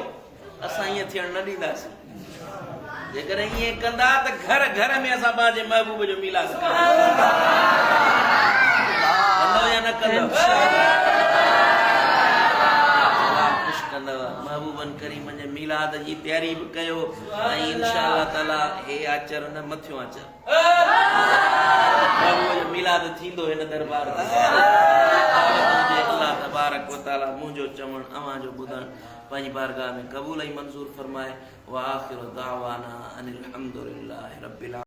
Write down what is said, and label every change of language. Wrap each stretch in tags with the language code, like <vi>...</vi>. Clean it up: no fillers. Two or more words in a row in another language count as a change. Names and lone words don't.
<sd>असां ईअं थियणु न ॾींदासीं। जेकॾहिं ईअं कंदा त घर घर में असां पंहिंजे महबूब जो मीलाद कंदो या न कंदो? ख़ुशि कंदव। महबूबन करीम जे मिलाद जी तयारी बि कयो ऐं</sd> <ar>إن شاء الله تعالى</ar> <sd>हे आचर न मथियो आचर महबूब जो मिलाद थींदो हिन दरबार ते।</sd> <ar>الله تبارك وتعالى</ar> <sd>मुंहिंजो चवण अवां जो ॿुधण पंहिंजी बारगाह में क़बूल ऐं मंज़ूर फरमाए।</sd> <ar>وآخر دعوانا أن الحمد لله رب</ar>